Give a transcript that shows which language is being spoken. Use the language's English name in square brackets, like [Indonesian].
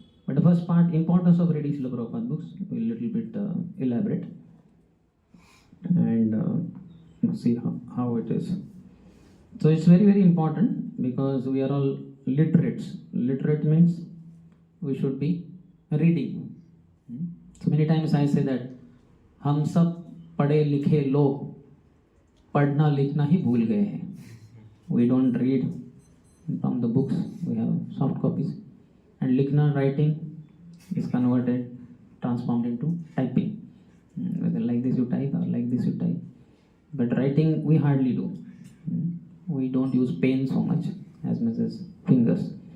[English] But the first part, importance of reading Srila Prabhupada books, will little bit elaborate. And see how it is. So it's very, very important because we are all literates. Literate means we should be reading. So many times I say that [Hindi] हम सब पढ़े लिखे लोग पढ़ना लिखना ही भूल गए हैं. [English] We don't read from the books. We have soft copies, and likhna, writing, is converted, transformed into typing. Whether like this you type or like this you type. But writing we hardly do. We don't use pen so much as fingers.